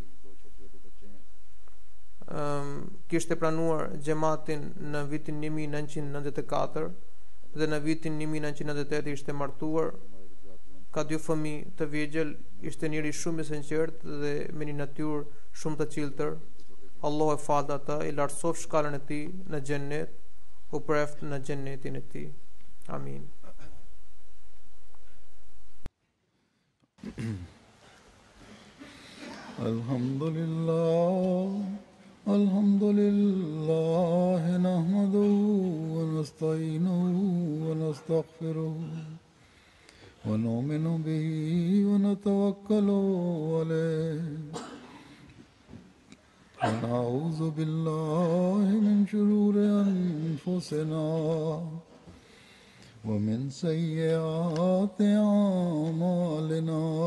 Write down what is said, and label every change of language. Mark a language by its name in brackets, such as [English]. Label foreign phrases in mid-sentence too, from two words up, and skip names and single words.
[Albanian] Kishte pranuar xhamatin në vitin 1994 dhe në vitin 1998 ishte martuar. Ka 2 fëmijë të vegjël, ishte njëri shumë i sinqert dhe me një natyrë shumë të qiltër. Allahu e falë ata, i lartësoft shkallën e tij në xhennet, u preft në xhennetin e tij. Amin. [Arabic] الحمد لله نحمده ونستعينه و نستغفره ونؤمن به ونتوكل عليه ونعوذ بالله من شرور أنفسنا ومن سيئات أعمالنا